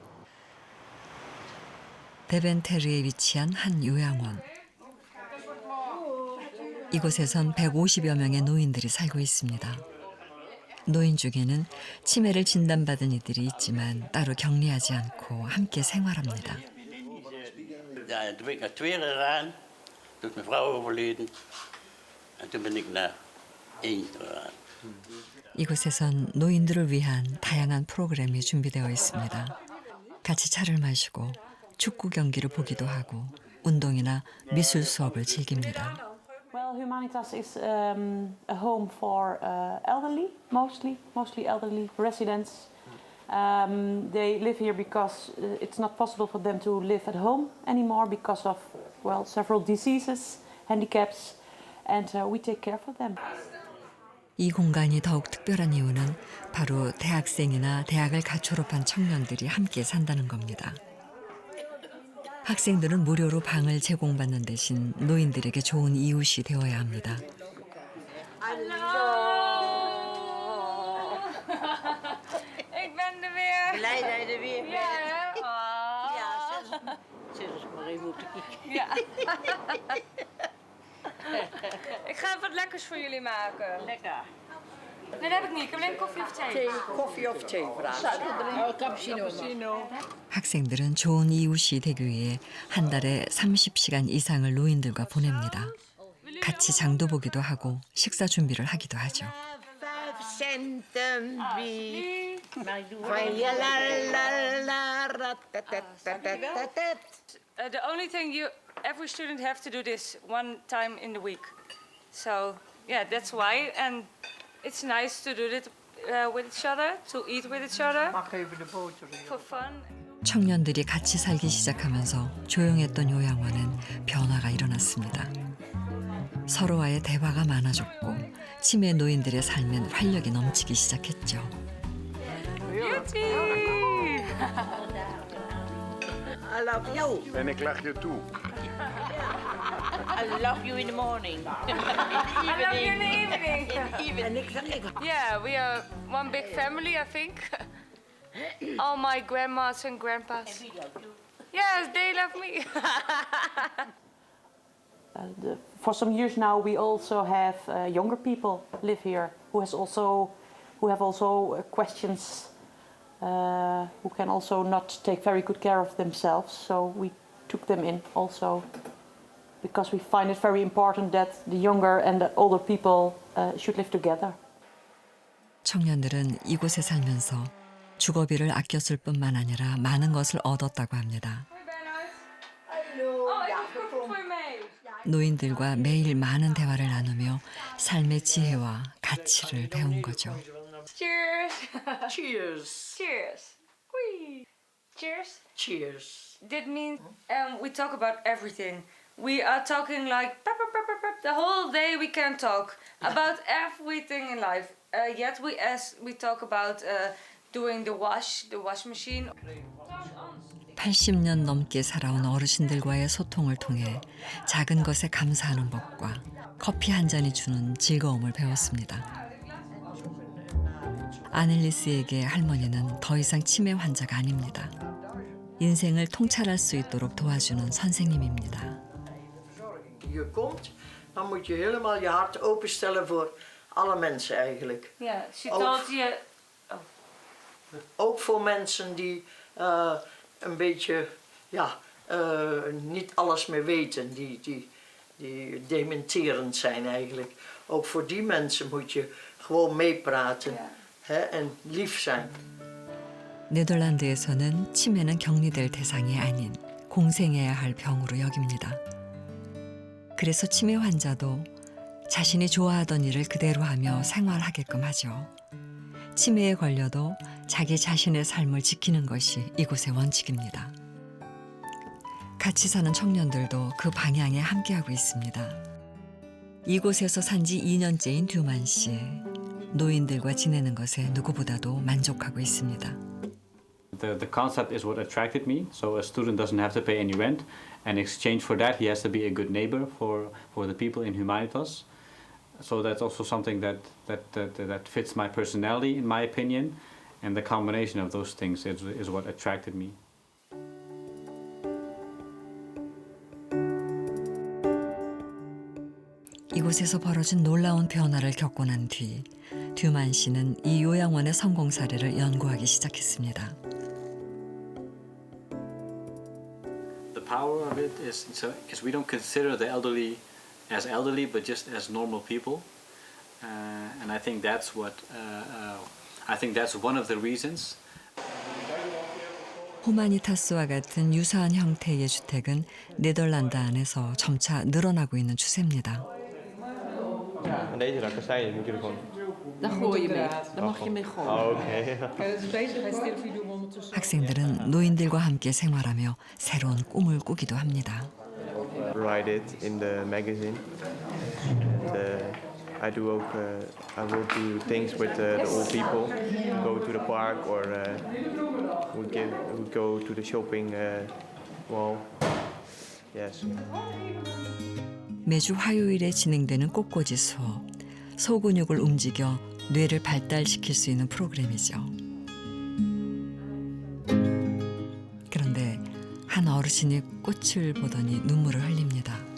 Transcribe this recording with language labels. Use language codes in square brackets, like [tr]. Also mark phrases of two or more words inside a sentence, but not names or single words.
[ko] 데벤테르에 위치한 한 요양원. 이곳에선 150여 명의 노인들이 살고 있습니다. 노인 중에는 치매를 진단받은 이들이 있지만 따로 격리하지 않고 함께 생활합니다. [nl] Ja, toen ben ik naar Tweede gegaan. Toen is mijn vrouw overleden. En toen ben ik naar Eend gegaan. [ko] 이곳에선 노인들을 위한 다양한 프로그램이 준비되어 있습니다. 같이 차를 마시고 축구 경기를 보기도 하고 운동이나 미술 수업을 즐깁니다. [en] Well, Humanitas is a home for elderly, mostly elderly residents. They live here because it's not possible for them to live at home anymore because of, well, several diseases, handicaps, and we take care for them. [ko] 이 공간이 더욱 특별한 이유는 바로 대학생이나 대학을 갓 졸업한 청년들이 함께 산다는 겁니다. 학생들은 무료로 방을 제공받는 대신 노인들에게 좋은 이웃이 되어야 합니다. [nl] Ik ben er weer. Blij dat je er weer bent. Ja, hè? Oh. Ja, zet eens maar even op de kiek. Ja. Ik ga even wat lekkers voor jullie maken. Lekker. Nee, dat heb ik niet. Ik heb alleen koffie of thee. Koffie of thee, vraag. Cappuccino. [ko] 학생들은 좋은 이웃이 되기 위해 한 달에 30시간 이상을 노인들과 보냅니다. 같이 장도 보기도 하고 식사 준비를 하기도 하죠. [nl] 5 centen wie van je la la la [en] The only thing every student have to do this one time in the week. So yeah, that's why, and it's nice to do it with each other, to eat with each other. For fun. [ko] 청년들이 같이 살기 시작하면서 조용했던 요양원은 변화가 일어났습니다. 서로와의 대화가 많아졌고 치매 노인들의 삶엔 활력이 넘치기 시작했죠. [en] I love you. [nl] En ik lach je toe. [en] I love you in the morning. In the I love you in the evening. evening. Yeah, we are one big family, I think. All my grandmas and grandpas. Yes, they love me. For some years now, we also have younger people live here who have also questions, who can also not take very good care of themselves. So we took them in also, because we find it very important that the younger and the older people should live together. [ko] 청년들은 이곳에 살면서 주거비를 아꼈을 뿐만 아니라 많은 것을 얻었다고 합니다. 노인들과 매일 많은 대화를 나누며 삶의 지혜와 가치를 배운 거죠. [en] Cheers. Cheers. Cheers. Whee. Cheers. Cheers. That means we talk about everything. We are talking like the whole day. We can talk about everything in life. Yet we talk about doing the wash machine. [ko] 80년 넘게 살아온 어르신들과의 소통을 통해 작은 것에 감사하는 법과 커피 한 잔이 주는 즐거움을 배웠습니다. 아넬리스에게 할머니는 더 이상 치매 환자가 아닙니다. 인생을 통찰할 수 있도록 도와주는 선생님입니다. [nl] Je komt, dan moet je helemaal je hart openstellen voor alle mensen eigenlijk. [en] Yeah, she told you. [nl] Ook voor mensen die een beetje, niet alles meer weten, die dementerend zijn eigenlijk. Ook voor die mensen moet je gewoon meepraten en lief zijn. [ko] 네덜란드에서는 치매는 격리될 대상이 아닌 공생해야 할 병으로 여깁니다. 그래서 치매 환자도 자신이 좋아하던 일을 그대로 하며 생활하게끔 하죠. 치매에 걸려도 자기 자신의 삶을 지키는 것이 이곳의 원칙입니다. 같이 사는 청년들도 그 방향에 함께하고 있습니다. 이곳에서 산 지 2년째인 듀만 씨. 노인들과 지내는 것에 누구보다도 만족하고 있습니다. [en] The concept is what attracted me. So a student doesn't have to pay any rent. And in exchange for that, he has to be a good neighbor for the people in Humanitas. So that's also something that fits my personality, in my opinion. And the combination of those things is what attracted me. [ko] 이곳에서 벌어진 놀라운 변화를 겪고 난 뒤 듀만 씨는 이 요양원의 성공 사례를 연구하기 시작했습니다. [en] The power of it is we don't consider the elderly as elderly, but just as normal people, and I think that's one of the reasons. [ko] 후마니타스와 같은 유사한 형태의 주택은 네덜란드 안에서 점차 늘어나고 있는 추세입니다. [nl] En deze rakkazijn moet je er gewoon... Daar gooi je mee. Daar mag je mee gooien. oké. [ko] 학생들은 노인들과 함께 생활하며 새로운 꿈을 꾸기도 합니다. [en] Write it in the magazine. And, I will do things with the old people. Go to the park or we go to the shopping mall. Yes. [ko] 매주 화요일에 진행되는 꽃꽂이 수업. 소근육을 움직여 뇌를 발달시킬 수 있는 프로그램이죠. 그런데 한 어르신이 꽃을 보더니 눈물을 흘립니다.